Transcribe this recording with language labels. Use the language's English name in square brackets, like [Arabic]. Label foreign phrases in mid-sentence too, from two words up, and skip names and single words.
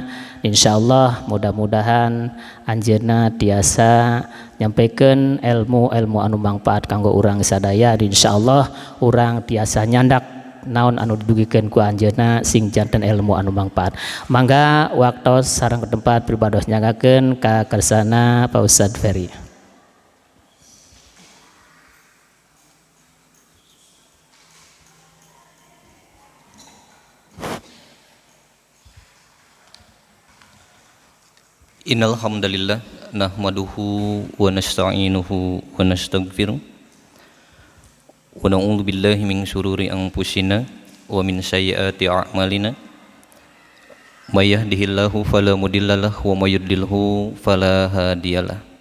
[Sundanese] Insyaallah mudah-mudahan anjeunna tiasa nyampaikeun ilmu-ilmu anu mangpaat kanggo urang sadaya. Insyaallah urang tiasa nyandak naon anu didugikeun ku anjeunna sing janten ilmu anu mangpaat. Mangga waktos sareng ke tempat pribados nyangakeun ka kersana Pak Ustad Ferry. [Arabic] إن الحمد لله نحمده ونستعينه ونستغفره ونعوذ بالله من شرور أنفسنا ومن سيئات أعمالنا من يهده الله فلا مضل له ومن يضلل فلا هادي له.